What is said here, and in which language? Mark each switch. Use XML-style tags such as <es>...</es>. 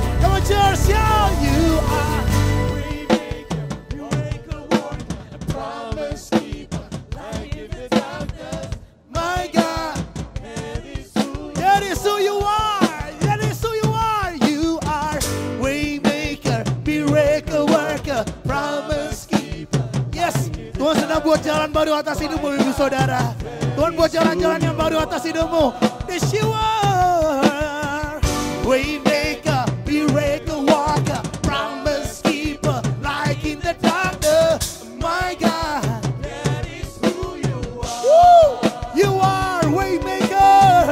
<en>Come on, church, shout, you are. Waymaker, miracle worker, promise keeper, light in the darkness. My God, that is who you are. That is who you are. You are waymaker, miracle worker, promise keeper.</en> <id>Yes, Tuhan sedang buat jalan baru atas hidupmu, ibu saudara. Tuhan buat jalan-jalan yang baru atas hidupmu.</id> <en>Yes, you are waymaker, miracle worker, promise keeper, light in the darkness. My God, that is who you are. Woo! You are waymaker.</en>